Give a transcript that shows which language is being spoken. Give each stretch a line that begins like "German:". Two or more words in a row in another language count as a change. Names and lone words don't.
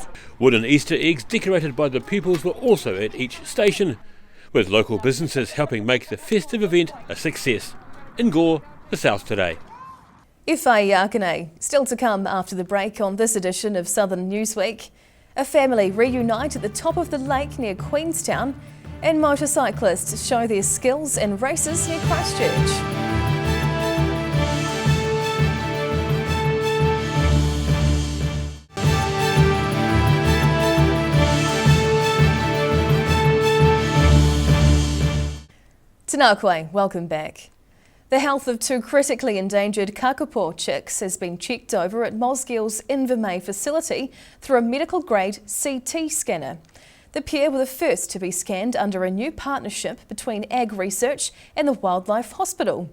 English: Wooden Easter eggs decorated by the pupils were also at each station, with local businesses helping make the festive event a success. In Gore, the South Today. Whyte, still to come after the break on this edition of Southern Newsweek. A family reunite at the top of the lake near Queenstown, and motorcyclists show their skills in races near Christchurch.
Māori: Tēnā koe,
English: welcome back. The health of 2 critically endangered kakapo chicks has been checked over at Mosgill's Emeny facility through a medical-grade CT scanner. The pair were the first to be scanned under a new partnership between Ag Research and the Wildlife Hospital.